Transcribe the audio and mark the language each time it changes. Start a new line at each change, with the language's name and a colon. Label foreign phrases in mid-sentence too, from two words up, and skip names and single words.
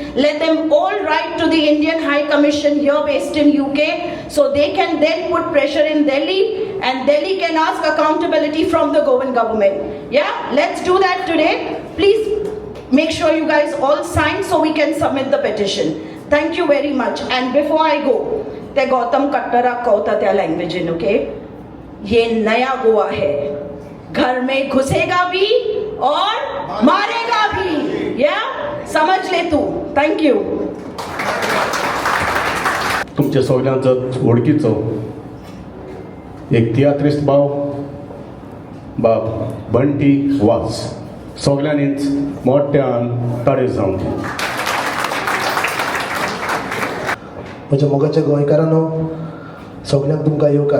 English: Let them all write to the Indian High Commission here based in UK so they can then put pressure in Delhi and Delhi can ask accountability from the Goan government. Yeah, let's do that today. Please make sure you guys all sign so we can submit the petition. Thank you very much. And before I go,
Hindi: ते गौतम कट्टरा कहता त्या
English: language in,
Hindi: ओके, ये नया गोवा है, घर में घुसेगा भी और मारेगा भी, या समझ ले तू.
English: thank you.
Konkani: तुमच्या सगळ्यांचो वळखीचो एक तियात्रिस्ट बाब बंटी वास सगळ्यांनीच मोठ्यान ताळयो जावंक. म्हज्या मोगाच्या गोंयकारांनो, सगळ्यांक तुमकां येवकार.